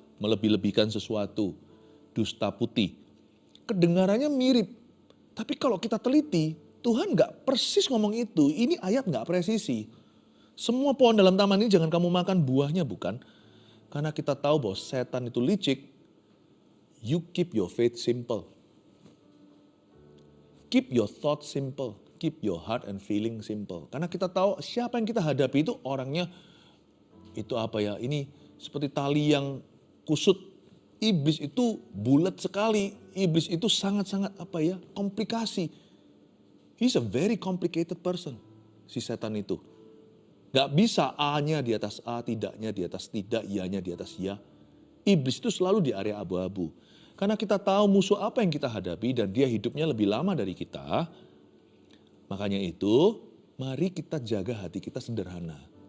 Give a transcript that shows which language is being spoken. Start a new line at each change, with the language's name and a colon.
Indonesian: Melebih-lebihkan sesuatu. Dusta putih. Kedengarannya mirip. Tapi kalau kita teliti, Tuhan gak persis ngomong itu. Ini ayat gak presisi. Semua pohon dalam taman ini jangan kamu makan buahnya, bukan? Karena kita tahu bahwa setan itu licik.
English: You keep your faith simple. Keep your thoughts simple. Keep your heart and feeling simple.
Indonesian: Karena kita tahu siapa yang kita hadapi itu orangnya, itu apa ya, ini seperti tali yang kusut. Iblis itu bulat sekali. Iblis itu sangat-sangat komplikasi.
English: He's a very complicated person,
Indonesian: si setan itu. Gak bisa A-nya di atas A, tidaknya di atas tidak, iya-nya di atas iya. Iblis itu selalu di area abu-abu. Karena kita tahu musuh apa yang kita hadapi dan dia hidupnya lebih lama dari kita. Makanya itu, mari kita jaga hati kita sederhana.